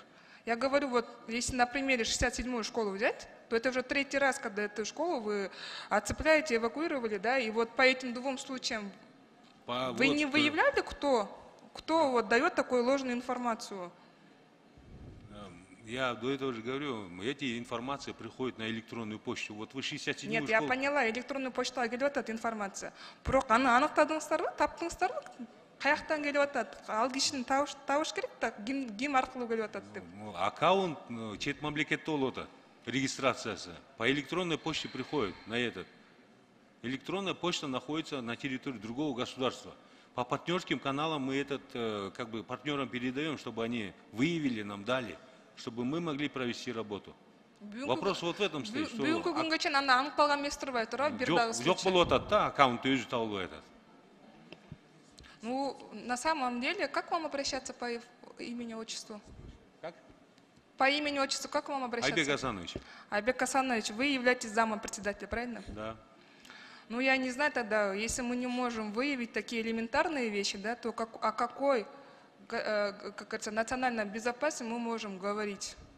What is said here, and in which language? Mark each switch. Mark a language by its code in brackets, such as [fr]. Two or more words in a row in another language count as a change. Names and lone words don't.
[ru] Я говорю, вот если на примере 67-ю школу взять, то это уже 3-й раз, когда эту школу вы оцепляете, эвакуировали, да, и вот по этим 2 случаям вы не выявляли, кто вот дает такую ложную информацию? Я до этого же говорю, эти информации приходят на электронную почту. Вот вы 67-ю Нет, я школу... поняла, электронный почтаға [ky] келіп атат информация. Бирок аны аныктадыңыздарбы, таптыңыздарбы? Каяктан келіп атат? Ал кишини табыш керек да, ким аркылуу келіп атат деп. Аккаунт чет мамлекетте болуп атат, регистрациясы. [ru] По электронной почте приходит на этот. Электронная почта находится на территории другого государства. По партнерским каналам мы этот, как бы, партнерам передаем, чтобы они выявили, нам дали, чтобы мы могли провести работу. Вопрос вот в этом стоит. [ky] Бүгүнкү күнгө чейин аны аныкталган эмес турбай турабы? Бир дагы Жок болуп атат да, аккаунтты өзү табылбай атат. [ru] Ну, на самом деле, как вам обращаться по имени, отчеству? Как? По имени, отчеству, как вам обращаться? Айбек Асанович. Айбек Асанович, вы являетесь замом председателя, правильно? Да. Ну, я не знаю тогда, если мы не можем выявить такие элементарные вещи, да, то о какой, как говорится, национальной безопасности мы можем говорить?